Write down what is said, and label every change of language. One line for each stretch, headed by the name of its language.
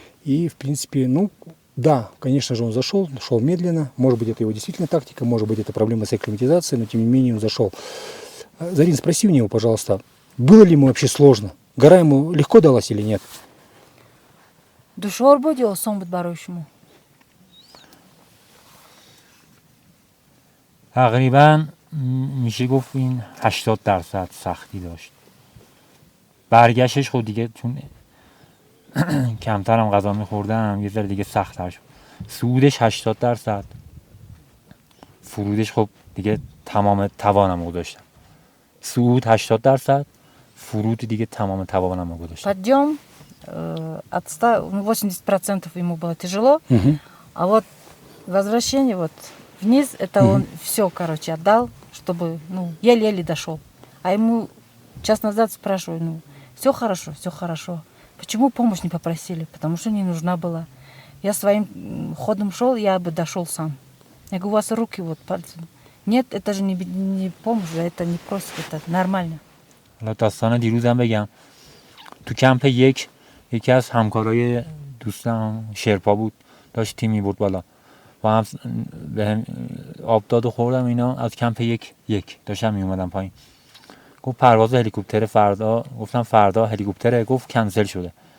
Russian: И, в принципе, ну, да, конечно же, он зашел, шел медленно. Может быть, это его действительно тактика, может быть, это проблема с акклиматизацией, но, тем не менее, он зашел. Зарин, спроси у него, пожалуйста, было ли ему вообще сложно? Гора ему легко далась или нет?
Persian: دشوار بود یا آسان بود برای شما؟ تقریبا میشه گفت این 80% سختی داشت. برگشتش خود دیگه چون کمترم غذا میخوردم یه ذره دیگه سخت‌تر شد. صعودش 80%. فرودش خب دیگه تمام توانم رو داشتم. صعود 80%. فرود دیگه تمام توانم رو داشتم.
Russian: Подъем от 80% ему было тяжело, а вот возвращение вот вниз, это он все, короче, отдал, чтобы, ну, еле-еле дошел. А ему час назад спрашиваю, ну, все хорошо. Почему помощь не попросили? Потому что не нужна была. Я своим ходом шел, я бы дошел сам. Я говорю, у вас руки вот пальцы. Нет, это же не помощь, это не просит, это нормально.
Persian: حالا داستان دیروزم بگم. تو کمپ یکی از همکارای دوستم شرپا بود، داشت تیم میبرد بالا. با هم بهم آب داد و خوردم اینا. از کمپ یک داشتم میومدم پایین. گفت پرواز هلیکوپتر فردا. گفتم فردا هلیکوپتره. گفت کنسل شده.